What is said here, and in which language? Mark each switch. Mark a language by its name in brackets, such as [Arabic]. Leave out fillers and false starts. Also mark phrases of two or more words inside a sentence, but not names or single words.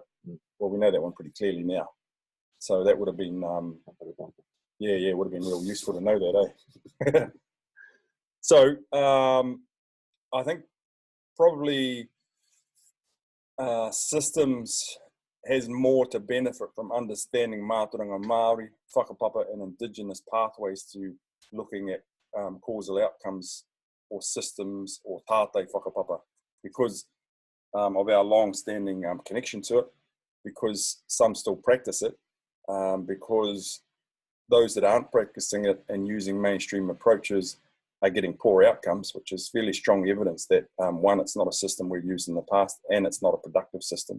[English] Well, we know that one pretty clearly now. So that would have been, it would have been real useful to know that, eh? So I think probably systems has more to benefit from understanding [Māori] mātauranga Māori, [English] whakapapa and indigenous pathways to looking at causal outcomes or systems or [Māori] tātai whakapapa, [English] because of our long-standing connection to it, because some still practice it, because those that aren't practicing it and using mainstream approaches are getting poor outcomes, which is fairly strong evidence that, one, it's not a system we've used in the past, and it's not a productive system.